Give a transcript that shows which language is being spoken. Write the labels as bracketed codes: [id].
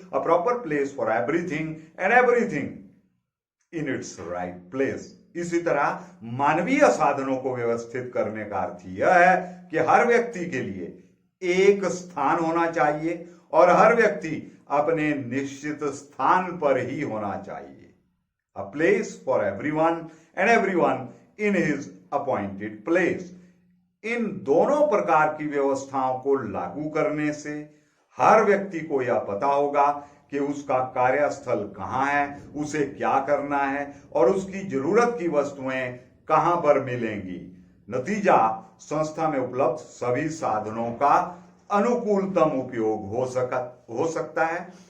[en] A proper place for everything and everything in its right place. [hi] इसी तरह मानवीय साधनों को व्यवस्थित करने का अर्थ यह है कि हर व्यक्ति के लिए एक स्थान होना चाहिए और हर व्यक्ति अपने निश्चित स्थान पर ही होना चाहिए। [en] A place for everyone and everyone in his appointed place। [hi] इन दोनों प्रकार की व्यवस्थाओं को लागू करने से हर व्यक्ति को यह पता होगा कि उसका कार्यस्थल कहाँ है, उसे क्या करना है और उसकी जरूरत की वस्तुएं कहाँ पर मिलेंगी। नतीजा, संस्था में उपलब्ध सभी साधनों का अनुकूलतम उपयोग हो सकता है।